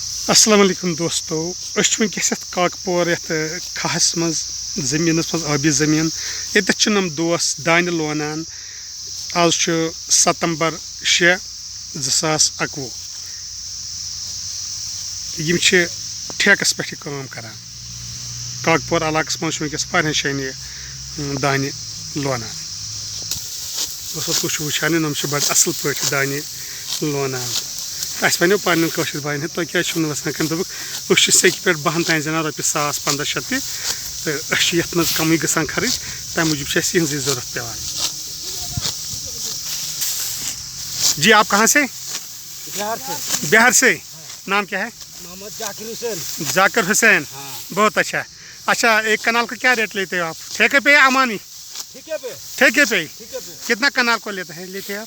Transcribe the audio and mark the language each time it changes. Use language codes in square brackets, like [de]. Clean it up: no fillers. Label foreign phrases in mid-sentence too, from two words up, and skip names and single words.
[ks] السلام علیکم دوستو ونکس کاکپور کھہس مز زمینس مز آبی زمین یت نم دوست دانہ لونان آج 7/6/2021 یم ٹھیکس پہ کام کران کاکپور علاقس مز ونکس واریاہ شین دانہ لونان دوستو تھی وچان نم بڑ اصل پہ دانہ لونان اس ونو پنن کشر بائن تھی کیا وسان کن دک سیک پہ 12 تین زنان رۄپیہِ 1,000-1,500 تہ تو یت مز کمی گژھان خرچ تمہ موجود یہذی ضرورت پیوان. [ur] جی آپ کہاں سے؟ بہار سے. نام کیا ہے؟ محمد ذاکر حسین. ذاکر حسین. بہت اچھا. اچھا ایک کنال کا کیا ریٹ لیتے ہو آپ؟ ٹھیکے پہ یا امانی؟ ٹھیکے پہ. کتنا کنال کو لیتے ہیں آپ؟